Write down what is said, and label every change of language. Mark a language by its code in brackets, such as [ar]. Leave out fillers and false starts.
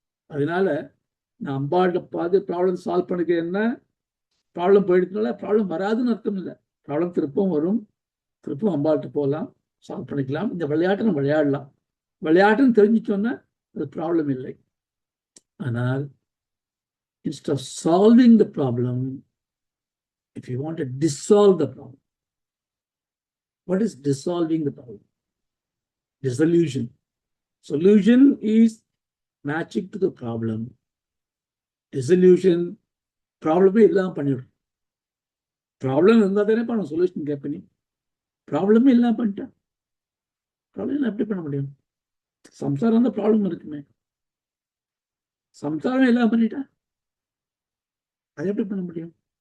[ta] அதனால நான் அம்பாவோட பார்த்து ப்ராப்ளம் சால்வ் பண்ணிக்கிறேன்னா ப்ராப்ளம் போயிடுறதுனால ப்ராப்ளம் வராதுன்னு அர்த்தம் இல்லை. ப்ராப்ளம் திருப்பவும் வரும், திருப்பவும் அம்பாள்கிட்ட போகலாம், சால்வ் பண்ணிக்கலாம். இந்த விளையாட்டை நம்ம விளையாடலாம். விளையாட்டுன்னு தெரிஞ்சிட்டோன்னா அது ப்ராப்ளம் இல்லை. [en] ஆனால் instead of solving the problem, if you want to dissolve the problem, what is dissolving the problem? Dissolution. Solution is matching to the problem. [ta] Dissolution ப்ராப்ளமே இல்லாம பண்ணிடும். ப்ராப்ளம் இருந்தால் தானே பண்ண சொல்யூஷன் கேட்பனி. ப்ராப்ளமே இல்லாம பண்ணிட்டேன், ப்ராப்ளம் எப்படி பண்ண முடியும்? சம்சாரம் தான் ப்ராப்ளம் இருக்குமே, சம்சாரம் இல்லாம பண்ணிட்டேன், அது எப்படி பண்ண முடியும்?